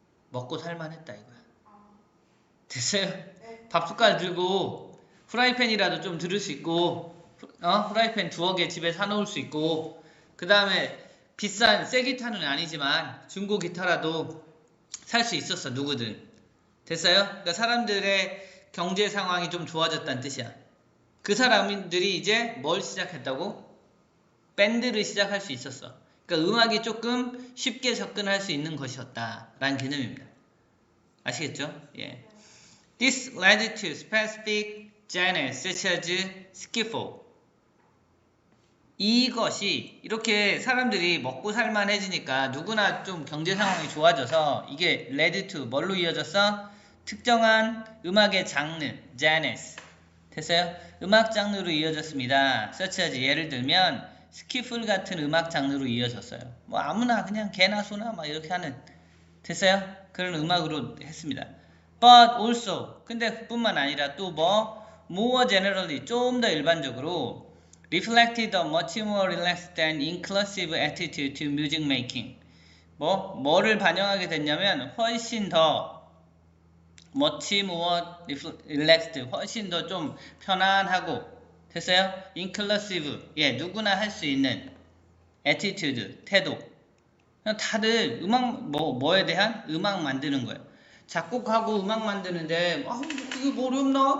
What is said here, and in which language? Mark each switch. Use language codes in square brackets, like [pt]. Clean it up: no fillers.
[ko] 먹고 살만했다 이거야. 됐어요? 밥 숟갈 들고 후라이팬이라도 좀 들을 수 있고 후라이팬 2개 집에 사놓을 수 있고 그 다음에 비싼 새 기타는 아니지만 중고 기타라도 살 수 있었어. 누구든. 됐어요? 그러니까 사람들의 경제 상황이 좀 좋아졌다는 뜻이야. 그 사람들이 이제 뭘 시작했다고? 밴드를 시작할 수 있었어. 그러니까 음악이 조금 쉽게 접근할 수 있는 것이었다 라는 개념입니다. 아시겠죠? 예. [en] This led to specific genres such as skiffle. [ko] 이것이 이렇게 사람들이 먹고 살만해지니까 누구나 좀 경제 상황이 좋아져서 이게 [en] led to [ko] 뭘로 이어졌어? 특정한 음악의 장르, genres. 됐어요? 음악 장르로 이어졌습니다. [en] such as [ko] 예를 들면 스키플 같은 음악 장르로 이어졌어요. 뭐 아무나 그냥 개나 소나 막 이렇게 하는. 됐어요? 그런 음악으로 했습니다. [en] But also [ko] 근데 그뿐만 아니라 또 뭐 [en] more generally [ko] 좀 더 일반적으로 [en] reflected a much more relaxed and inclusive attitude to music making. [ko] 뭐를 반영하게 됐냐면 훨씬 더 [en] much more relaxed, [ko] 훨씬 더 좀 편안하고, 됐어요? inclusive, 예, 누구나 할 수 있는 attitude, 태도. 그냥 다들 뭐에 대한 음악 만드는 거예요. 작곡하고 음악 만드는데, 이게 뭐 어렵나?